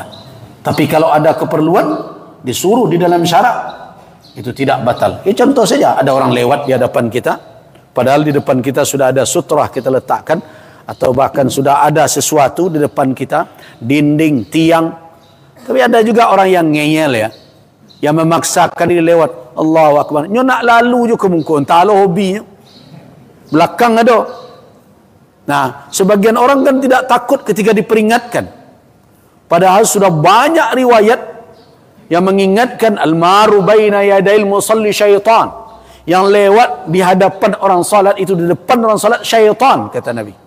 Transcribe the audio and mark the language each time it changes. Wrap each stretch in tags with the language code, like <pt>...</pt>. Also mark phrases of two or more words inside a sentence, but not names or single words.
<id>Tapi kalau ada keperluan, disuruh di dalam syarak, itu tidak batal. Contoh saja, ada orang lewat di hadapan kita, padahal di depan kita sudah ada sutrah kita letakkan, atau bahkan sudah ada sesuatu di depan kita, dinding, tiang. Tapi ada juga orang yang ngeyel ya, yang memaksakan diri lewat.</id> <ar>Allahu Akbar.</ar> <min>Nyo nak lalu je ke muka, entah lo hobi. Belakang ada.</min> <id>Nah, sebagian orang kan tidak takut ketika diperingatkan. Padahal sudah banyak riwayat yang mengingatkan</id> <ar>al-maru baina yadail musalli syaitan.</ar> <id>Yang lewat di hadapan orang salat itu, di depan orang salat, syaitan, kata Nabi.</id>